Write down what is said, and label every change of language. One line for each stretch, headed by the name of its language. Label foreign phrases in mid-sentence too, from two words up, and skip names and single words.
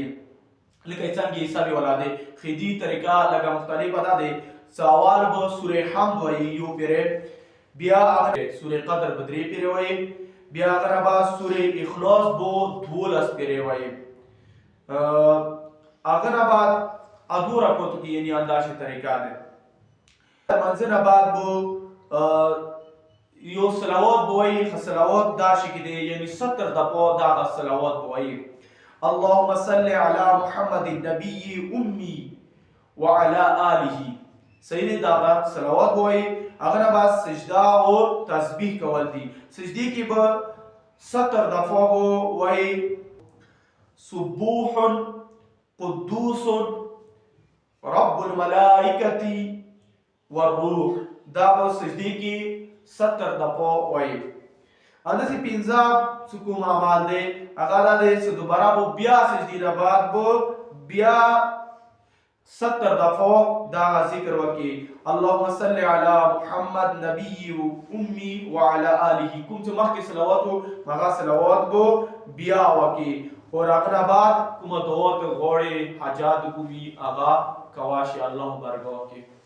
Pashto: لکه څنګه حساب والا دی خدي طریقه لکه مختلفه ده دی چې اول به سوره حمد وایي یو پیرې، بیا سوره قدر به 3 پیرې وایي، بیا هغه نه بعد سوره اخلاص به 12 پیرې وایي. هغه نه بعد ادو رکعتو کې یعنی اندازې طریقه ده. منځ نه بعد به یو صلوات به وایي. صلوات داسې کې دی یعنی 70 دفعه دغه صلوات به وایي.
Arabic: اللهم صل على محمد النبي امي وعلى آله.
Pashto: صحیح دی دغه صلوات به وایي. هغه نه بعد سجده او تسبیح کول دي. سجدې کې به 70 دفعه به وایي
Arabic: سبوح قدوس رب الملائکة والروح.
Pashto: دا به سجدې کې 70 دفعه وایي. همداسې 15 چې کوم اعمال دی هغه دا دی چې دوباره به بیا سجدې نه بعد به بیا 70 دفعه دا ذکر وکړي.
Arabic: اللهم صل على محمد نبي امي وعلى آله.
Pashto: کوم چې مخکې صلوات و هغه صلوات به بیا وکړي. اور هغه نه بعد کومه دعا ته غواړې حاجات کومي هغه کوه چې الله برګه وکړي.